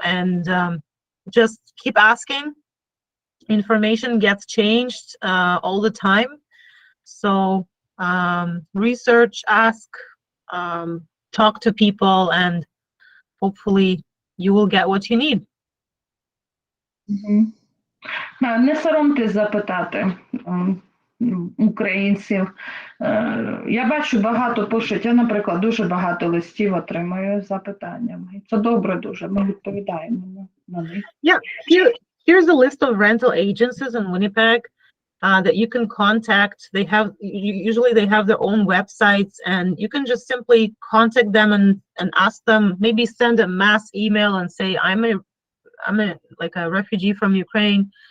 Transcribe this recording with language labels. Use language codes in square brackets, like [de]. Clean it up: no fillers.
[en] And just keep asking. Information gets changed all the time. So research, ask, talk to people, and hopefully you will get what you need. [uk] Не соромтесь запитати українців. Я бачу, багато пишуть. Я, наприклад, дуже багато листів отримую з запитаннями. Це добре дуже, ми відповідаємо на них. [en] Yeah, here's a list of rental agencies in Winnipeg that you can contact. Usually they have their own websites, and you can just simply contact them and ask them, maybe send a mass email and say, I'm like a refugee from Ukraine.